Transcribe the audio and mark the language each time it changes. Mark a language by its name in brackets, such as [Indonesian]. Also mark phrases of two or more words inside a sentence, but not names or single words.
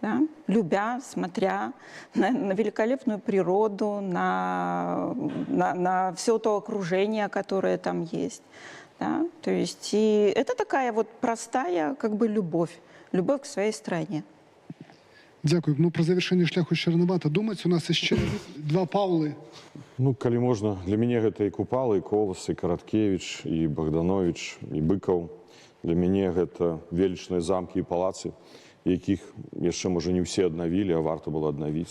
[Russian] да, любя, смотря на великолепную природу, на все то окружение, которое там есть. Да? То есть и это такая вот простая как бы любовь к своей стране. [Belarusian] Дякую. Ну, про завершэнне шляху яшчэ ранавата думаць. У нас яшчэ два Паўлы. Ну, калі можна, для мяне гэта і Купала, і Колас, і Караткевіч, і Богданович, і Быкаў. Для мяне гэта велічныя замкі і палацы, якіх яшчэ, можа, не ўсе аднавілі, а варта было аднавіць.